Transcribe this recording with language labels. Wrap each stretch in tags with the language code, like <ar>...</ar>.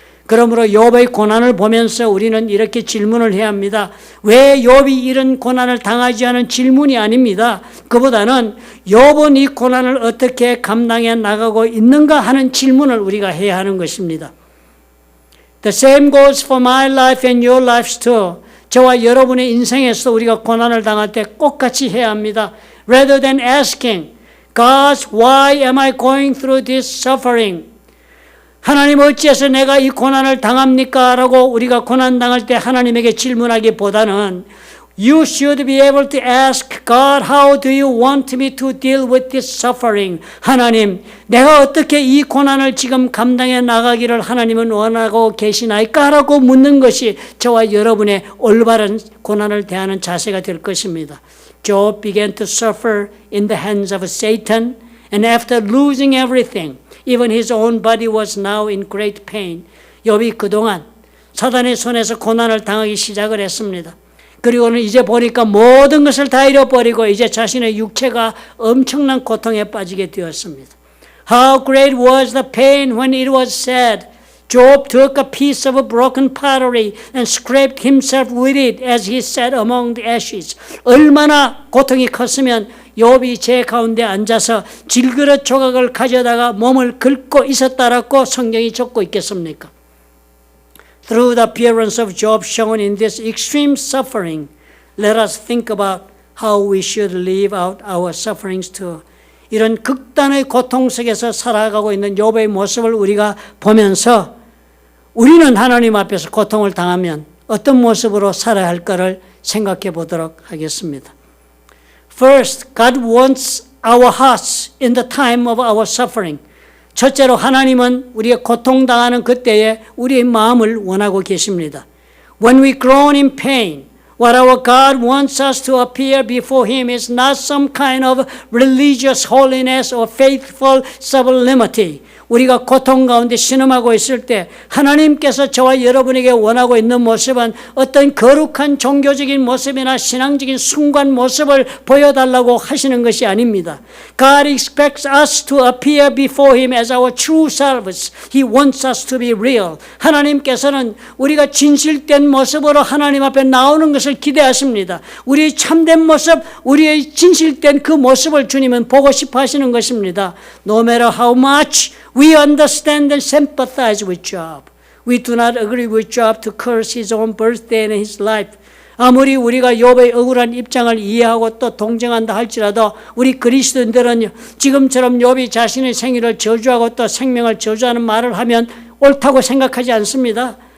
<ko>그러므로 욥의 고난을 보면서 우리는 이렇게 질문을 해야 합니다. 왜 욥이 이런 고난을 당하지 않은 질문이 아닙니다. 그보다는 욥은 이 고난을 어떻게 감당해 나가고 있는가 하는 질문을 우리가 해야 하는 것입니다.</ko> <en>The same goes for my life and your lives too.</en> <ko>저와 여러분의 인생에서 우리가 고난을 당할 때 똑같이 해야 합니다.</ko> <en>Rather than asking, God, why am I going through this suffering?</en> <ko>하나님 어찌해서 내가 이 고난을 당합니까? 라고 우리가 고난 당할 때 하나님에게 질문하기보다는</ko> <en>You should be able to ask God, how do you want me to deal with this suffering?</en> <ko>하나님, 내가 어떻게 이 고난을 지금 감당해 나가기를 하나님은 원하고 계시나이까? 라고 묻는 것이 저와 여러분의 올바른 고난을 대하는 자세가 될 것입니다.</ko> <en>Job began to suffer in the hands of Satan, and after losing everything, even his own body was now in great pain.</en> <ko>욥이 그동안 사단의 손에서 고난을 당하기 시작을 했습니다. 그리고는 이제 보니까 모든 것을 다 잃어버리고 이제 자신의 육체가 엄청난 고통에 빠지게 되었습니다.</ko> <en>How great was the pain when it was said, Job took a piece of broken pottery and scraped himself with it as he sat among the ashes.</en> <ko>얼마나 고통이 컸으면 욥이 제 가운데 앉아서 질그릇 조각을 가져다가 몸을 긁고 있었다라고 성경이 적고 있겠습니까?</ko> <en>Through the appearance of Job shown in this extreme suffering, let us think about how we should live out our sufferings too.</en> <ko>이런 극단의 고통 속에서 살아가고 있는 욥의 모습을 우리가 보면서 우리는 하나님 앞에서 고통을 당하면 어떤 모습으로 살아야 할까를 생각해 보도록 하겠습니다.</ko> <en>First, God wants our hearts in the time of our suffering.</en> <ko>첫째로 하나님은 우리가 고통당하는 그때에 우리의 마음을 원하고 계십니다.</ko> <en>When we groan in pain, what our God wants us to appear before Him is not some kind of religious holiness or faithful sublimity.</en> <ko>우리가 고통 가운데 신음하고 있을 때 하나님께서 저와 여러분에게 원하고 있는 모습은 어떤 거룩한 종교적인 모습이나 신앙적인 숭고한 모습을 보여달라고 하시는 것이 아닙니다.</ko> <en>God expects us to appear before Him as our true selves. He wants us to be real.</en> <ko>하나님께서는 우리가 진실된 모습으로 하나님 앞에 나오는 것을 기대하십니다. 우리의 참된 모습, 우리의 진실된 그 모습을 주님은 보고 싶어 하시는 것입니다.</ko> <en>No matter how much we understand and sympathize with Job, we do not agree with Job to curse his own birthday and his life.</en> <ko>아무리 우리가 욥의 억울한 입장을 이해하고 또 동정한다 할지라도 우리 그리스도인들은 지금처럼 욥이 자신의 생일을 저주하고 또 생명을 저주하는 말을 하면 옳다고 생각하지 않습니다.</ko>